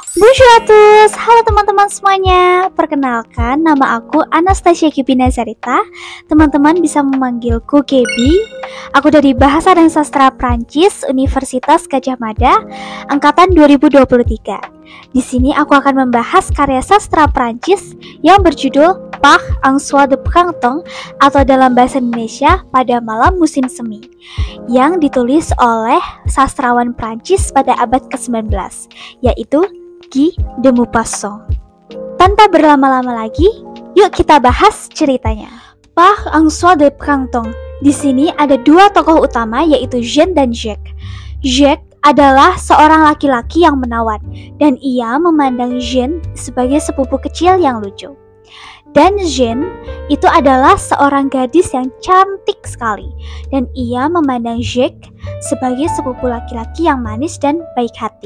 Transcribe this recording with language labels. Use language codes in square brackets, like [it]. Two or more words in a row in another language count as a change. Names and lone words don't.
[fr] Bonjour à tous, [id] halo teman-teman semuanya. Perkenalkan, nama aku Anastasia Kipina Zarita. Teman-teman bisa memanggilku Kebi. Aku dari Bahasa dan Sastra Prancis, Universitas Gadjah Mada, angkatan 2023. Di sini aku akan membahas karya sastra Prancis yang berjudul Parc en Soie de Printemps atau dalam bahasa Indonesia Pada Malam Musim Semi, yang ditulis oleh sastrawan Prancis pada abad ke-19, yaitu Guy de Maupassant. Tanpa berlama-lama lagi, yuk kita bahas ceritanya. Parc en Soie de Printemps. Di sini ada dua tokoh utama, yaitu Jean dan Jacques. Jacques adalah seorang laki-laki yang menawan, dan ia memandang Jean sebagai sepupu kecil yang lucu. Dan Jean itu adalah seorang gadis yang cantik sekali, dan ia memandang Jacques sebagai sepupu laki-laki yang manis dan baik hati.